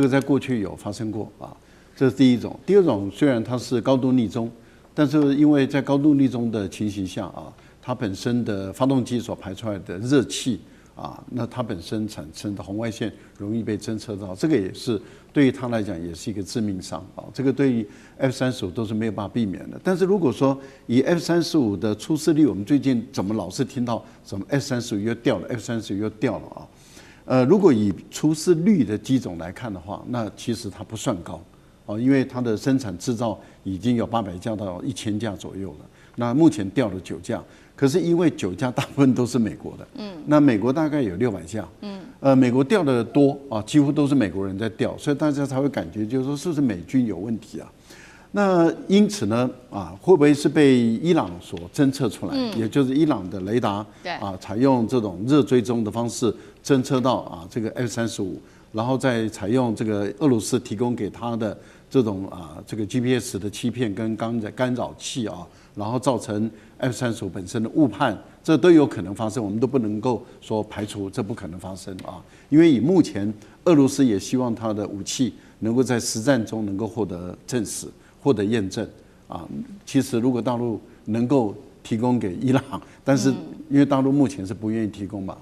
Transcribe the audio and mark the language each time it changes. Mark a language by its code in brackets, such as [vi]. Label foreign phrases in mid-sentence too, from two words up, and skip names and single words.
[zh] 個在過去有發生過啊，這是第一種。第二種，雖然它是高度逆中，但是因為在高度逆中的情形下它本身的發動機所排出來的熱氣那它本身產生的紅外線容易被偵測到，這個也是對於它來講也是一個致命傷這個對於 F-35 都是沒有辦法避免的。但是如果說以 F-35的出事率，我們最近怎麼老是聽到什麼 F-35又掉了 ，F-35又掉了如果以出事率的機種來看的話，那其實它不算高因為它的生產製造已經有800架到1000架左右了。那目前掉了9架。可是因為9架大部分都是美國的，那美國大概有600架，美國掉的多幾乎都是美國人在掉，所以大家才會感覺就是說是不是美軍有問題那因此呢會不會是被伊朗所偵測出來？也就是伊朗的雷達採用這種熱追蹤的方式偵測到這個 F-35，然後再採用這個俄羅斯提供給他的這種這個 GPS 的欺騙跟干擾器然後造成 F-35本身的誤判，這都有可能發生，我們都不能夠說排除這不可能發生因為以目前俄羅斯也希望他的武器能夠在實戰中能夠獲得證實、獲得驗證其實如果大陸能夠提供給伊朗，但是因為大陸目前是不願意提供嘛